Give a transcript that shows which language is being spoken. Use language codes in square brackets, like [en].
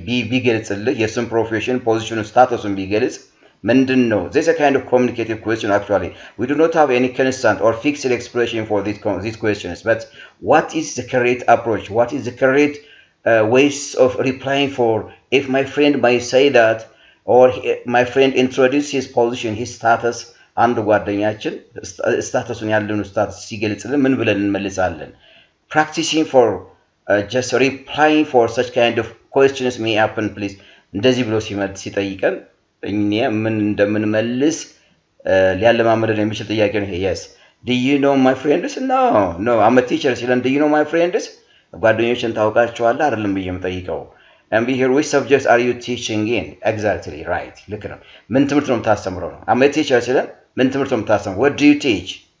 [am] ቢገልጽልህ የእሱን ፕሮፌሽን ፖዚሽኑ ስታተሱን ቢገልጽ ምንድን ነው? [en] this is a kind of communicative question actually. We do not have any constant or fixed expression for these questions, but what is the correct approach? What is the correct ways of replying for if my friend might say that or my friend introduce his position, his status [am] አንድ ጓደኛችን ስታተሱን ያለውን ስታተስ ሲገልጽልን ምን ብለን እንመልሳለን? [en] practicing for just replying for such kind of questions may happen please. [am] እንደዚህ ብሎ ሲጠይቀን እኛ ምን እንደምንመልስ ሊያለማመደን የሚችል ጥያቄ ነው። [en] yes do you know my friends? no I'm a teacher [am] ሲለን [en] do you know my friends? [am] ጓደኞችን ታውቃቸዋለህ አይደለም ብዬ የምጠይቀው [en] and be here which subjects are you teaching in? exactly right [am] ልክ ነው። ምን ትምህርት ነው የምታስተምረው ነው። [en] I'm a teacher [am] ሲለን ምን ትምህርት ነው የምታስተምረው? [en] what do you teach?